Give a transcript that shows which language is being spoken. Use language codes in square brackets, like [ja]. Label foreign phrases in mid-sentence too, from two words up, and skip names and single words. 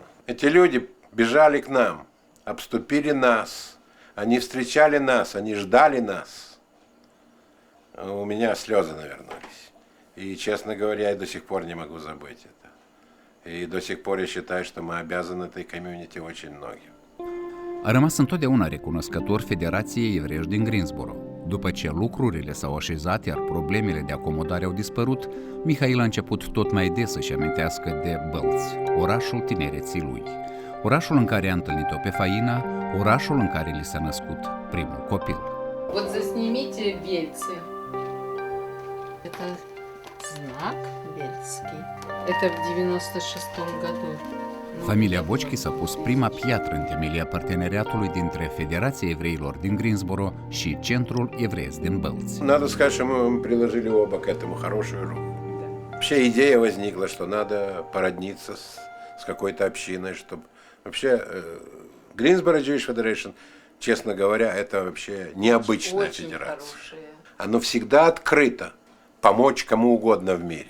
[ru] Эти люди бежали к нам, обступили нас, они встречали нас, они ждали нас. У меня слезы навернулись. И, честно говоря, я до сих пор не могу забыть это. И до сих пор я считаю, что мы обязаны этой комьюнити очень многим. [ro] A rămas întotdeauna recunoscător Federației Evreiești din Greensboro. După ce lucrurile s-au așezat, iar problemele de acomodare au dispărut, Mihail a început tot mai des să-și amintească de Bălți, orașul tinereții lui. Orașul în care a întâlnit-o pe Faina, orașul în care li s-a născut primul copil. [ru] Вот заснимите вельцы. Это знак вельский. Это в 96-м году. [ro] Familia Bochchi s-a pus prima piatră în temelia parteneriatului dintre Federația Evreilor din Greensboro și Centrul Evreiesc din Bălți. [ru] Надо сказать, что мы приложили оба к этому хорошую руку. Вообще идея возникла, что надо породниться с какой-то общиной, чтобы... Вообще, Greensboro Jewish Federation, честно говоря, это вообще необычная федерация. Оно всегда открыто помочь кому угодно в мире.